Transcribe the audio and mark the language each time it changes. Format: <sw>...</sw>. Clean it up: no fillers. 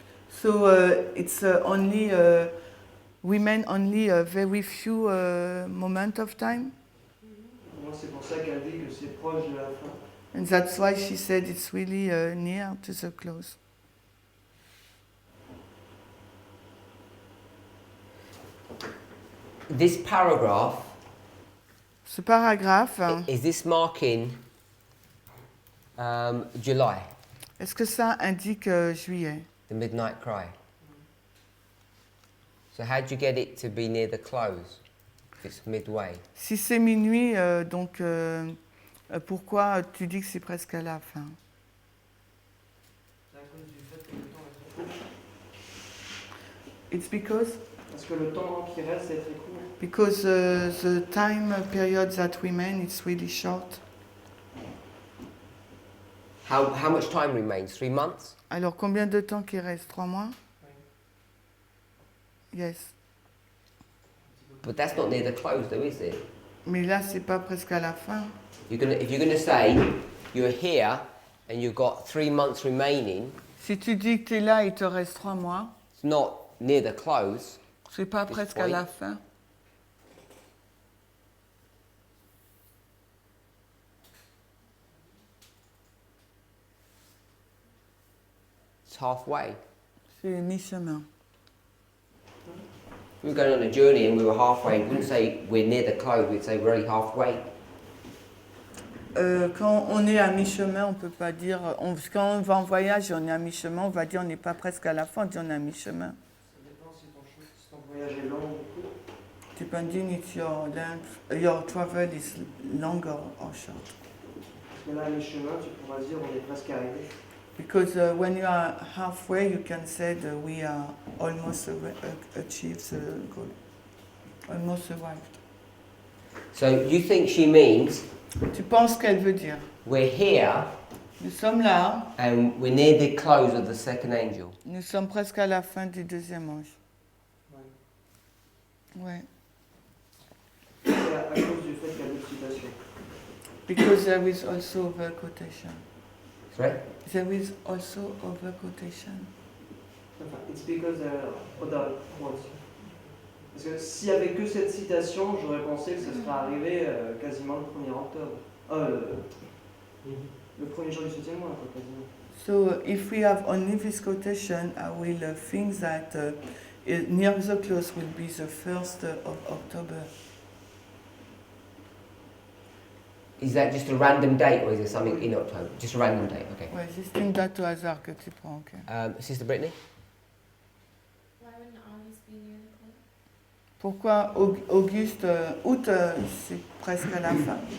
<en>So it's only remain only a very few moment of time.</en> <fr>Moi, c'est pour ça qu'elle dit que c'est proche de la fin.</fr> <en>And that's why she said it's really near to the close. This paragraph,</en> <fr>Ce paragraphe,</fr> <en>is this marking July,</en> <fr>est-ce que ça indique juillet?</fr> <en>the midnight cry? So how do you get it to be near the close if it's midway?</en> <fr>Si c'est minuit, donc pourquoi tu dis que c'est presque à la fin? C'est à cause du fait que le temps est très court.</fr> <en>It's because?</en> <fr>Parce que le temps qui reste est très court.</fr> <en>Because the time period that remain is really short. How much time remains? 3 months?</en> <fr>Alors combien de temps qui reste? 3 mois?</fr> <en>Yes. But that's not near the close though, is it?</en> <fr>Mais là, c'est pas presque à la fin.</fr> <en>If you're gonna say you're here and you've got 3 months remaining,</en> <fr>Si tu dis que tu es là, il te reste 3 mois,</fr> <en>it's not near the close.</en> <fr>c'est pas</fr> <en>This</en> <fr>presque à</fr> <en>point.</en> <fr>la fin.</fr> <en>It's halfway.</en> <fr>C'est mi-chemin.</fr> <en>If we were going on a journey and we were halfway, we wouldn't say we're near the close, we'd say we're only halfway.</en> <fr>Quand on est à mi-chemin, on peut pas dire. Quand on va en voyage et on est à mi-chemin, on va dire on n'est pas presque à la fin, on dit on est à mi-chemin. Ça dépend si ton voyage est long ou court.</fr> <en>Depending if your travel is longer or short.</en> <fr>Parce que là, à mi-chemin, tu pourras dire on est presque arrivé.</fr> <en>Because when you are halfway, you can say that we are almost achieved the goal. Almost arrived. So you think she means</en> <fr>Tu penses qu'elle veut dire?</fr> <en>we're here</en> <fr>Nous sommes là,</fr> <en>and we're near the close of the second angel.</en> <fr>nous sommes presque à la fin du deuxième ange. Ouais. C'est à cause du fait qu'il y a d'autres citations.</fr> <en>Because there is also over quotation. Sorry? There is also over quotation. Enfin, it's because there are other quotes.</en> <fr>Parce que s'il n'y avait que cette citation, j'aurais pensé que ça serait arrivé quasiment le 1er octobre. Le premier jour du 7e mois, quoi, quasiment.</fr> <en>So if we have only this quotation, I will think that near the close will be the 1st of October. Is that just a random date or is there something in October? Just a random date, okay.</en> <fr>Ouais, c'est une date au hasard que tu prends, ok.</fr> <en>Sister Brittany? Why wouldn't August be near the close?</en> <fr>Pourquoi Auguste, août, c'est presque à la fin?</fr>